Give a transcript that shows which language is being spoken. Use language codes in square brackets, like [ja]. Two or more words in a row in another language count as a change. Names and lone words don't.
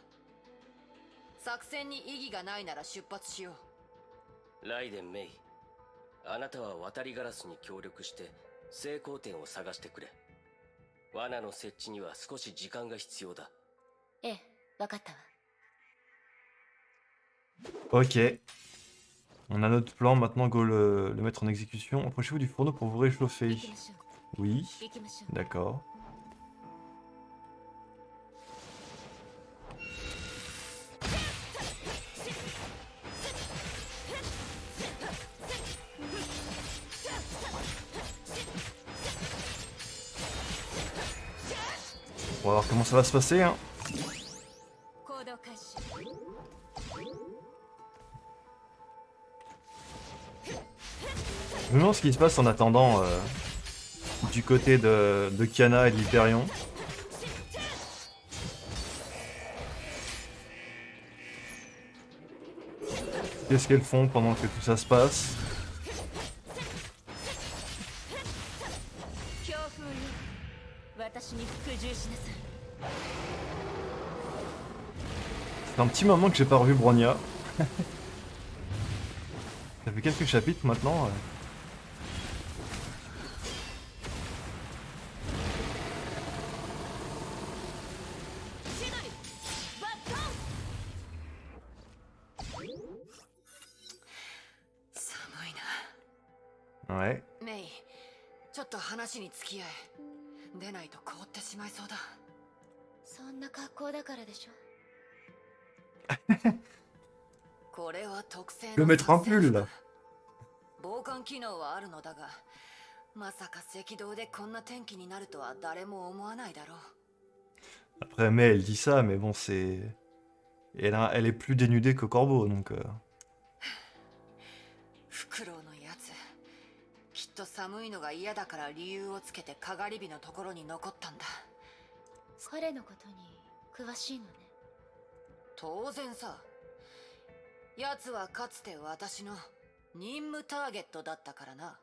[ja] 作戦に意義がないなら出発しよう。ライデン・メイ、あなたは渡りガラスに協力して成功点を探してくれ。罠の設置には少し時間が必要だ。ええ、わかったわ。 [fr] Ok. On a notre plan, maintenant go le mettre en exécution. Approchez-vous du fourneau pour vous réchauffer. [ja] 行きましょう。 [fr] Oui, [ja] 行きましょう。 [fr] d'accord. On va voir comment ça va se passer, hein. [ja] 行動開始。 [fr] Je me demande ce qui se passe en attendant du côté de Kiana et de l'Hyperion. Qu'est-ce qu'elles font pendant que tout ça se passe? [ja] 強風よ、私に服従しなさい。 [fr] C'est un petit moment que j'ai pas revu Bronya. Ça fait quelques chapitres maintenant. [ja] 寒いな。 [fr] Ouais. [ja] メイ、ちょっと話に付き合え。出ないと凍ってしまいそうだ。そんな格好だからでしょ。これは特製の [fr] Le mettre en pull là. [ja] 防寒機能はあるのだが、まさか赤道でこんな天気になるとは誰も思わないだろう。 [fr] Après, mais elle dit ça, mais bon, c'est. Elle est plus dénudée que Corbeau, donc. [ja] フクロウのやつ、きっと寒いのが嫌だから理由をつけてかがり火のところに残ったんだ。彼のことに詳しいのね。当然さ。奴はかつて私の任務ターゲットだったからな。